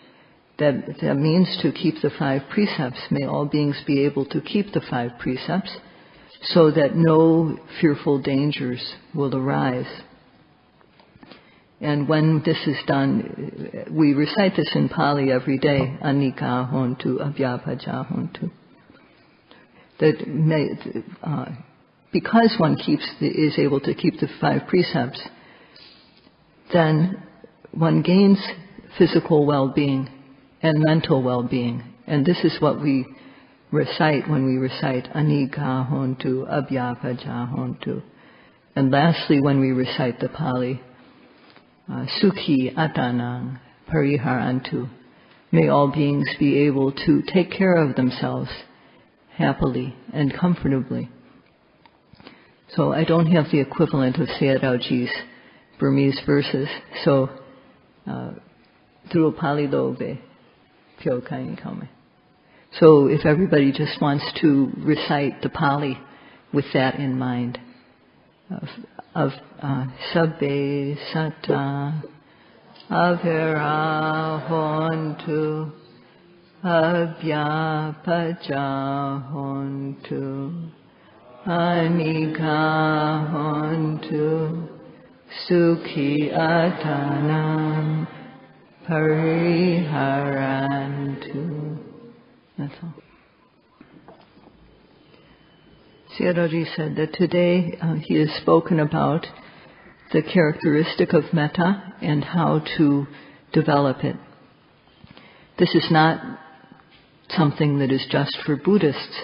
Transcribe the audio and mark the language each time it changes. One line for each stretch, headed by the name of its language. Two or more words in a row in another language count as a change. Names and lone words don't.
English: That means to keep the 5 precepts. May all beings be able to keep the 5 precepts so that no fearful dangers will arise. And when this is done, we recite this in Pali every day,
Pali: anika hontu, abhyapaja hontu.
English: That because one is able to keep the 5 precepts, then one gains physical well-being and mental well-being. And this is what we recite when we recite
Pali: anika hontu, abhyapaja hontu.
English: And lastly, when we recite the Pali,
Pali: sukhi atanang pariharantu,
English: may all beings be able to take care of themselves happily and comfortably. So I don't have the equivalent of Sayadawji's Burmese verses, so through Pali Lobe, Pyo Kain Kame. So if everybody just wants to recite the Pali with that in mind, of
Pali: sabbe satta avira hontu abhyapaja hontu anika hontu sukhi atanam pariharantu.
English: That's all. Sayadawji said that today he has spoken about the characteristic of metta and how to develop it. This is not something that is just for Buddhists.